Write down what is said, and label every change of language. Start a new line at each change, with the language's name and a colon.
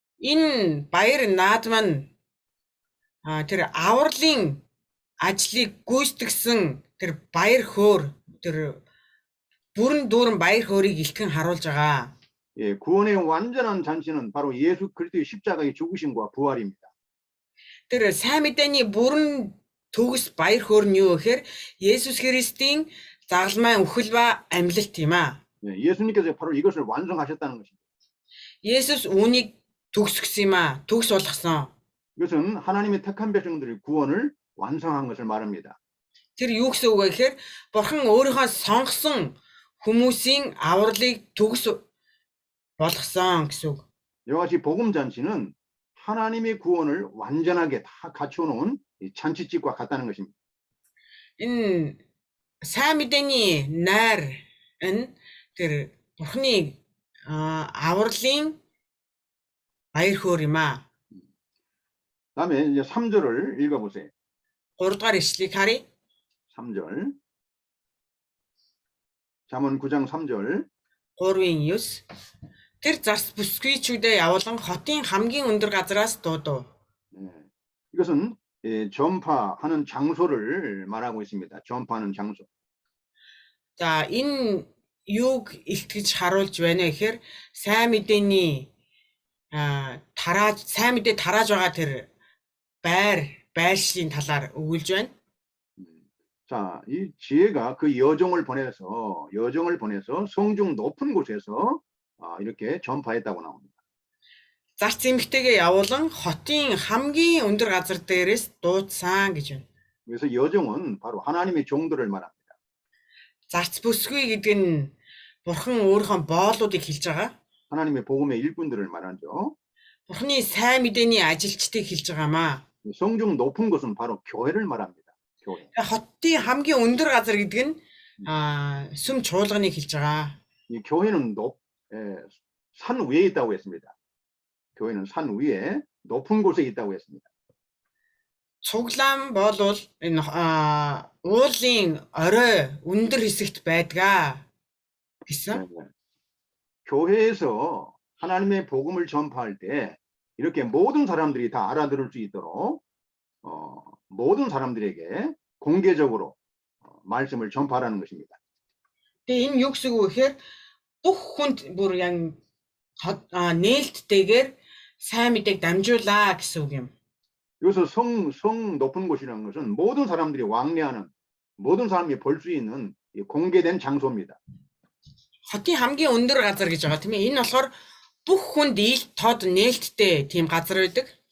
Mongolian: Энэ баяр наадам нь тэр авралын ажлыг гүйцэтгсэн тэр баяр хөөр тэр бүрэн дүүрэн баяр хөөргийг илтгэн харуулж байгаа.
Korean: 구원의 완전한 잔치는 바로 예수 그리스도의 십자가의 죽으심과 부활입니다.
Mongolian: Тэр сайн мэдээний бүрэн төгс баяр хөөр нь юу гэхээр Есүс Христийн загалмай үхэл ба амьлалт юм аа.
Korean: 예수님께서 바로 이것을 완성하셨다는 것입니다.
Mongolian: 예수스 үүнийг төгсгсөн юм аа. төгс болгосон.
Korean: 이것은 하나님의 택한 백성들의 구원을 완성한 것을 말합니다.
Mongolian: Тэр юу гэсэн үг вэ гэхээр Бурхан өөрийнхөө сонгосон хүмүүсийн авралыг төгс болгосон гэсэн үг.
Korean: 이와 같이 복음 잔치는 하나님의 구원을 완전하게 다 갖춰놓은 잔치집과 같다는 것입니다.
Mongolian: Энэ сайн мэдээний найрын тэр Бурханы авралын баяр хөөр юм аа.
Korean: 다음에 이제 3절을 읽어보세요.
Mongolian: 3 дугаар ишлэгийг харъя.
Korean: 3절. 잠언 9장 3절.
Mongolian: 3-ын 9. Тэр зарц бүсгүйчүүдээ явуулан хотын хамгийн өндөр газараас дуудав.
Korean: 이것은 전파하는 장소를 말하고 있습니다. 전파하는 장소.
Mongolian: За энэ юуг илтгэж харуулж байна вэ гэхээр сайн мэдээний сайн мэдээ тарааж байгаа тэр байршлын талаар өгүүлж байна.
Korean: 자, 이 지혜가 그 여종을 보내서 성중 높은 곳에서 이렇게 전파했다고 나옵니다.
Mongolian: Зарц эмэгтэйгээ явуулан хотын хамгийн өндөр газар дээрээс дуудсан гэж байна.
Korean: 그래서 여종은 바로 하나님의 종들을 말합니다.
Mongolian: Зарц бүсгүй гэдэг нь Бурхан өөрийнхөө боолуудыг хэлж байгаа.
Korean: 하나님의 복음의 일꾼들을 말하죠.
Mongolian: Бурханы сайн мэдээний ажилчдыг хэлж байгаамаа.
Korean: 성중 높은 곳은 바로 교회를 말합니다. 교회.
Mongolian: хотын хамгийн өндөр газар гэдэг нь сүм чуулганыг хэлж байгаа.
Korean: 이 교회는 산 위에 있다고 했습니다. 교회는 산 위에 높은 곳에 있다고 했습니다.
Mongolian: Цуглаан болвол энэ уулын орой өндөр хэсэгт байдгаа гэсэн.
Korean: 교회에서 하나님의 복음을 전파할 때 이렇게 모든 사람들이 다 알아들을 수 있도록 모든 사람들에게 공개적으로 말씀을 전파하라는 것입니다.
Mongolian: Тэгээ энэ юу гэсэн үг вэ гэхээр бүх хүнд бүр яг нээлттэйгээр сайн мэдээг дамжуулаа гэсэн үг юм.
Korean: 여기서 성 높은 곳이라는 것은 모든 사람들이 왕래하는 모든 사람이 볼 수 있는 공개된 장소입니다.
Mongolian: Хотын хамгийн өндөр газар гэж байгаа тийм ээ. Энэ болохоор бүх хүнд ил тод нээлттэй тийм газар байдаг.